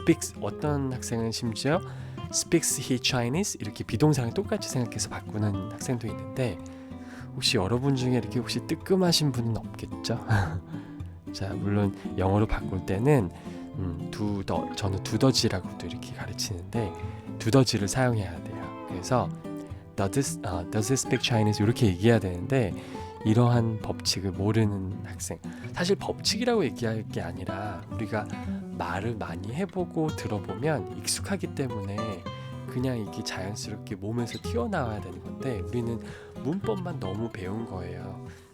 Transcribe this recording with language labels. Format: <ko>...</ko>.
<en>Speaks</en> <ko>어떤 학생은 심지어</ko> <en>Speaks he Chinese?</en> <ko>이렇게 비동사랑 똑같이 생각해서 바꾸는 학생도 있는데 혹시 여러분 중에 이렇게 혹시 뜨끔하신 분은 없겠죠? 자, 물론 영어로 바꿀 때는 저는 두더지라고도 이렇게 가르치는데 두더지를 사용해야 돼요.</ko> <en>그래서 does he speak Chinese?</en> <ko>이렇게 얘기해야 되는데 이러한 법칙을 모르는 학생, 사실 법칙이라고 얘기할 게 아니라 우리가 말을 많이 해보고 들어보면 익숙하기 때문에 그냥 이게 자연스럽게 몸에서 튀어나와야 되는 건데 우리는 문법만 너무 배운 거예요.</ko>